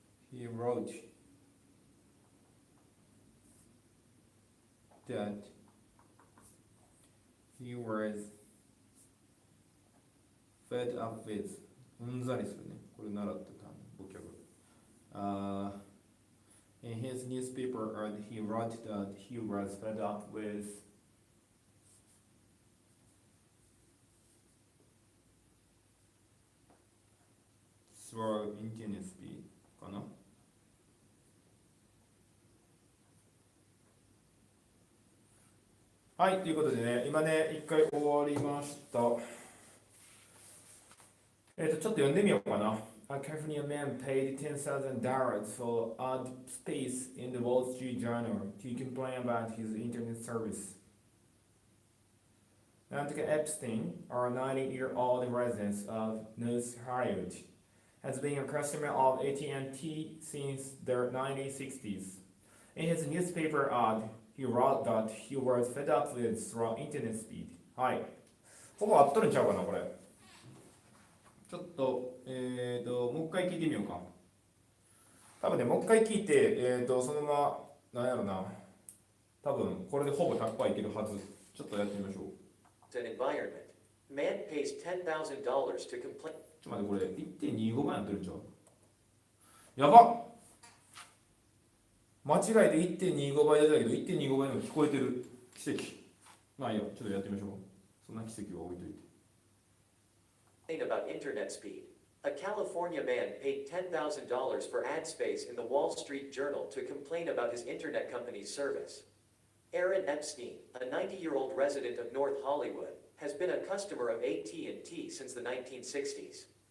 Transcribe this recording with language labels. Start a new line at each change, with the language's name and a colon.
English: he wrote that he was fed up with
Japanese: うんざりするね。これ習った単語、ボキャブラ。
English: In his newspaper ad, he wrote that he was fed up with slow internet speed かな。
Japanese: はい、ということでね、今ね、一回終わりました。ちょっと読んでみようかな。
English: A California man paid $10,000 for ad space in the Wall Street Journal to complain about his internet service. Antika Epstein, a 90-year-old resident of North Hollywood, has been a customer of AT&T since the 1960s. In his newspaper ad, he wrote that he was fed up with slow internet speed.
Japanese: はい。ほぼ合っとるんちゃうかな、これ。ちょっと、もう一回聞いてみようか。多分ね、もう一回聞いて、そのまま、なんやろな。多分、これでほぼ100%いけるはず。ちょっとやってみましょう。
English: An environment. Man pays $10,000 to complain.
Japanese: ちょっと待って、これ、1.25 倍やってるんちゃう？やばっ！間違えて 1.25 倍やったけど、1.25 倍の聞こえてる。奇跡。まあいいよ、ちょっとやってみましょう。そんな奇跡は置いといて。
English: About internet speed. A California man paid $10,000 for ad space in the Wall Street Journal to complain about his internet company's service. Aaron Epstein, a 90-year-old resident of North Hollywood, has been a customer of AT&T since the 1960s.